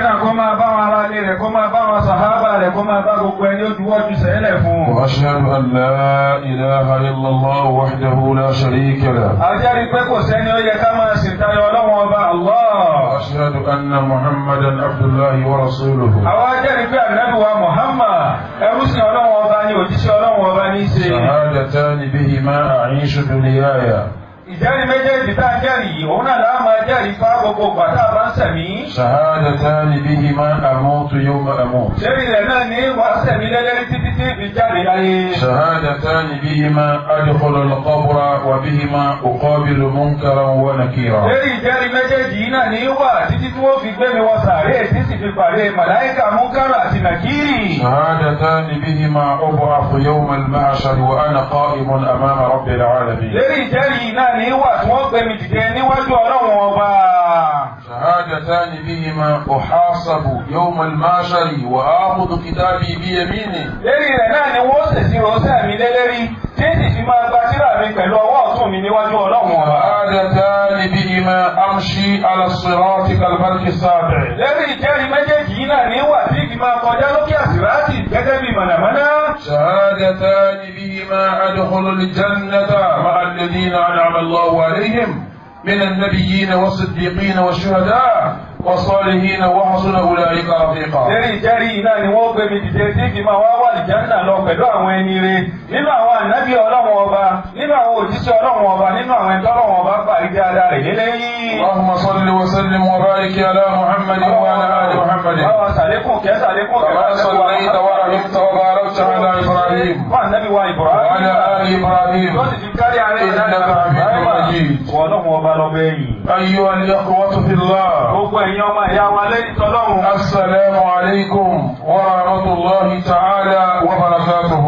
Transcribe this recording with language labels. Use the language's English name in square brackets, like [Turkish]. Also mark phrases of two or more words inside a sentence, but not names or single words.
[Arabic] وأشهد أن لا إله إلا الله وحده لا شريك له. وأشهد أن محمدا عبد الله ورسوله. شهادتان بهما أعيش دنياي. [Yoruba] ìjẹ́rìí méjèèjì tá a jẹ́rìí yìí òun náà láà máa jẹ́rìí fún gbogbo ìgbà tá a bá ń sẹ̀mí. [Arabic] شهادتان بهما أموت يوم أموت. [Yoruba] lórí rẹ̀ náà ní wàá sẹ̀mí lẹ́lẹ́rí títí tí ìfi jáde láyé. [Arabic] شهادتان بهما أدخل القبر وبهما أقابل منكرا ونكيرا. [Yoruba] lórí ìjẹ́rìí méjèèjì yìí náà ní wà títí tí wọ́n fi gbé mi wọ sàárè tí sì fi pàdé màláìkà múnkàrà àti nàkírì. [Arabic] شهادتان بهما أبعث يوم المعشر وأنا قائم أمام رب العالمين. [Yoruba] lórí ìjẹ́rìí náà ní wà tí wọ́n gbé mi dìde níwájú Ọlọ́run ọba. [Arabic] شهادتان بهما أحاسب يوم المعشر وآخذ كتابي بيميني. [Yoruba] lórí rẹ̀ náà ni wọ́n ṣèṣì rọ́ṣẹ́ mi lélẹ́rí tí èsì fi máa gba tírà mi pẹ̀lú ọwọ́ ọ̀tún mi níwájú Ọlọ́run ọba. [Arabic] شهادتان بهما أمشي على الصراط كالبرق السابع. [Yoruba] lórí ìjẹ́rìí méjèèjì yìí náà ní wà tí ìfi máa kọjá lókè àsìrátì gẹ́gẹ́ bí mọ̀nàmọ́ná. [Arabic] شهادتان بهما أدخل الجنة مع الذين أنعم الله عليهم من النبيين والصديقين والشهداء والصالحين وحسن أولئك رفيقا. [Yoruba] lórí ìjẹ́rìí náà ni wọ́n gbé mi dìde tí ìfi máa wá wà lìjánà lọ pẹ̀lú àwọn ẹni rere nínú àwọn ànábì Ọlọ́run ọba nínú àwọn òjíṣẹ́ Ọlọ́run ọba nínú àwọn ẹ̀dọ́ Ọlọ́run ọba parí dáadáa rẹ̀ lélẹ́yìn. [Arabic] اللهم صل وسلم وبارك على محمد وعلى آل محمد. كما صليت ورحمت وباركت على إبراهيم وعلى آل إبراهيم إنك حميد مجيد. أيها الإخوة في الله، السلام عليكم ورحمة الله تعالى وبركاته.